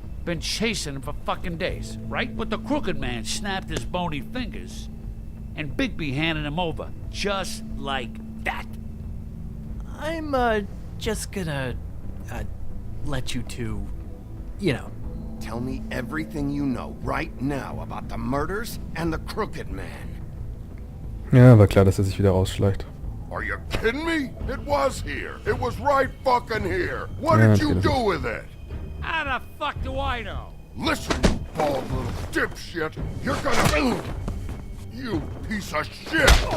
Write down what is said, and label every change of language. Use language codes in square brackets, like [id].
[en] Been chasing him for fucking days, right? But the Crooked Man snapped his bony fingers, and Bigby handed him over, just like that. I'm, just gonna, let you two, you know. Tell me everything you know right now about the murders and the Crooked Man. [de] Ja, war klar, dass sich wieder rausschleicht. [en] Are you kidding me? It was here. It was right fucking here. What did you do with it? How the fuck do I know? Listen, you bald little dipshit. You're gonna... You piece of shit!